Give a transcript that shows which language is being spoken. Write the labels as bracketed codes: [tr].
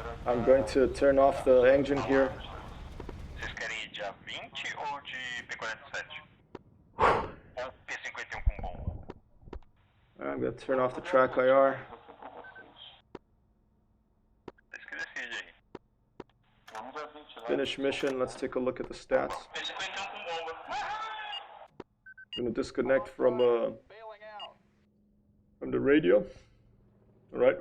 [en] I'm going to turn off the engine here. [pt] Vocês querem ir de A-20 ou de P-47? Ou P-51 com bomba? [en] I'm going to turn off the track IR. [pt] Vocês que decidem aí. [en] Finish mission. Let's take a look at the stats. [pt] P-51 com bomba. [en] I'm going to disconnect from the radio. All right.